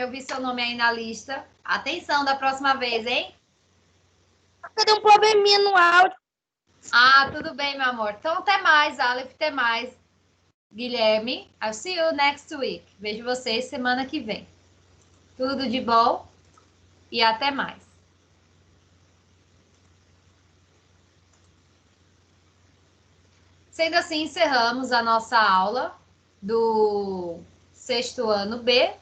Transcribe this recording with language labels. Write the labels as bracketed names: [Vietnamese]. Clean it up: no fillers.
[Portuguese] Eu vi seu nome aí na lista. Atenção da próxima vez, hein? Cadê um probleminha no áudio? Ah, tudo bem, meu amor. Então, até mais, Aleph, até mais. [English] Guilherme, I'll see you next week. [Portuguese] Vejo vocês semana que vem. Tudo de bom e até mais. Sendo assim, encerramos a nossa aula do 6º ano B.